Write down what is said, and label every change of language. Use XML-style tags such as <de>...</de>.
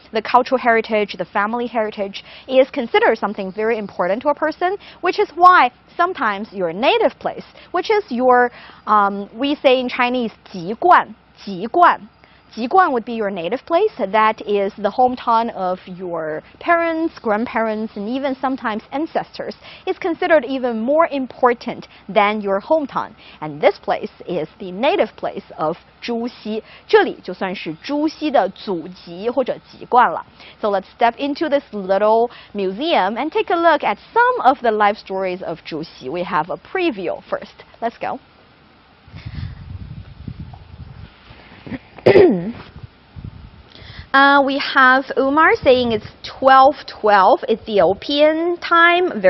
<en>The cultural heritage, the family heritage is considered something very important to a person, which is why sometimes your native place, which is your, we say in Chinese, 籍贯, 籍贯. 籍贯 would be your native place. That is the hometown of your parents, grandparents, and even sometimes ancestors. It's considered even more important than your hometown. And this place is the native place of 朱熹.</en> <zh>这里就算是朱熹的祖籍或者籍贯了.</zh> <en>So let's step into this little museum and take a look at some of the life stories of 朱熹. We have a preview first. Let's go. We have Umar saying it's 12:12 Ethiopian time.</en>